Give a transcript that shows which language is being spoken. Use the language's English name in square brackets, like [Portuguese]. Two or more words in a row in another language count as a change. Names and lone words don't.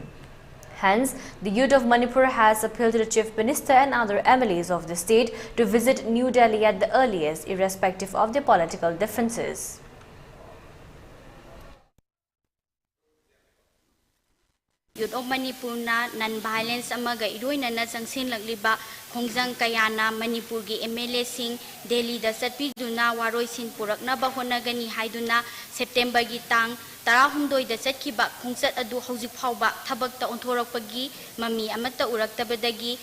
[English] Hence, the Youth of Manipur has appealed to the Chief Minister and other MLAs of the state to visit New Delhi at the earliest, irrespective of their political differences. [Manipuri] Youth of Manipur na non-violence amaga iroina na sangsin lagliba khongjang kayana Manipur gi MLA sing Delhi da satpiduna waroi sin purakna ba honagani haiduna September gi tang Tarahumdoi da satkiba khongchat adu hojik phawba thabakta onthorapagi mami amata uraktabadagi